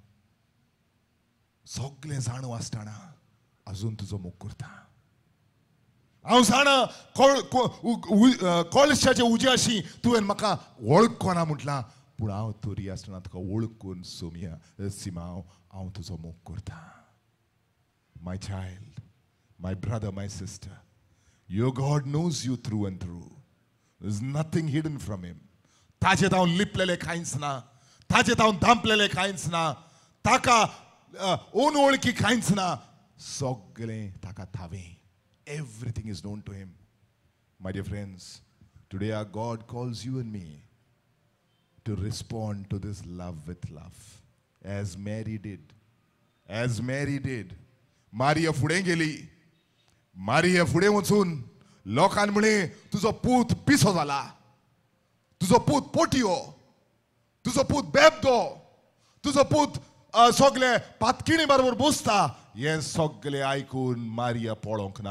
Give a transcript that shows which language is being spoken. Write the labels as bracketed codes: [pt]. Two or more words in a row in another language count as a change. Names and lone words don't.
[kok] सगळें जाणू आसतना अजून तुजो मोग करता हांव जाणा कळशाचे उज्याशी तुवें म्हाका वळखना म्हटलां पूण हांव तरी आसतना तुका वळखून सिमांव हांव तुजो मोग करता [en] my child my brother my sister Your God knows you through and through. There's nothing hidden from him. [kok] ताचे तावन लिपलेले कांयच ना ताचे तावन धांपलेले कांयच ना ताका अनवळखी कांयच ना सगळें ताका ठावें [en] everything is known to him. My dear friends, today our God calls you and me to respond to this love with love as Mary did [kok] मारिया फुडें गेली. मारिया फुडें वचून लोकांनी म्हणे तुजो पूत पिसो जाला, तुजो पूत पोटियो, तुजो पूत बेबदो, तुजो पूत सगळे पातकिणी बरोबर बसता. हे सगळे आयकून मारिया पळोवंक ना.